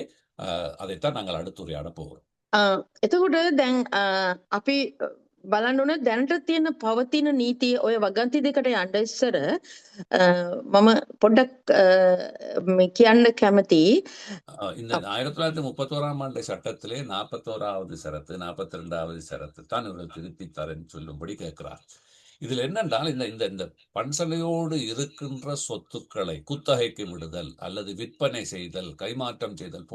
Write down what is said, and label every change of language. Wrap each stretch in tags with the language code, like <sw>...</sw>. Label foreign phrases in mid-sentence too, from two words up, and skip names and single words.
<ta>அதைத்தான் நாங்கள் அடுத்துரையாட போகிறோம்.</ta> <si>එතකොට දැන් අපි බලන්න ඕනේ දැනට තියෙන පවතින නීතිය ඔය වගන්ති දෙකට යන්න ඉස්සර මම පොඩ්ඩක් කියන්න කැමතියි.</si> <ta>இந்த 1931ஆம் ஆண்டு சட்டத்திலே 41வது சரத்து 42வது சரத்து தான் இவர்கள் திருத்தி தரேன்னு சொல்லும்படி கேட்கிறார். இதில் என்னென்றால் இந்த பன்சலையோடு இருக்கின்ற சொத்துக்களை குத்தகைக்கு விடுதல் அல்லது விற்பனை செய்தல், கைமாற்றம் செய்தல்</ta>